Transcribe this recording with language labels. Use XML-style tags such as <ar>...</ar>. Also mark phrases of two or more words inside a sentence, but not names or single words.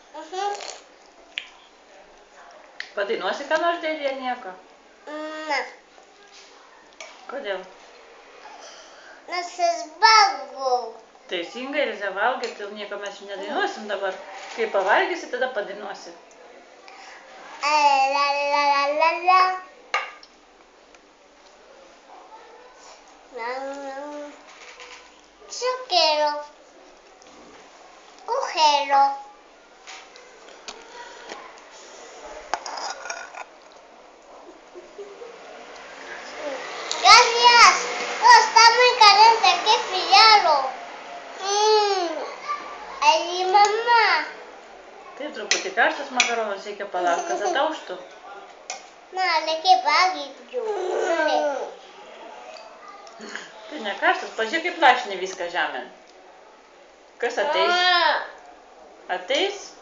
<lt>Padainuosi ką nors dėdė ar nieko? Ne. Kodėl? Nes aš valgau. Teisingai, Elze valgai, tai nieko mes nedainuosim dabar. Kai pavalgysi, tada padainuosi.</lt> <es>La la la la la. Yo quiero cogerlo. Gracias. Oh, está muy caliente, hay que enfriarlo. Ay, mamá.</es> <lt>Tai truputį karštas makaronas, reikia palaukti, kad atauštų. No, reikia valgyti jų. Tai ne karštas, pažiūrėk kaip lašinį viską žemėn. Kas ateis? Ateis?</lt>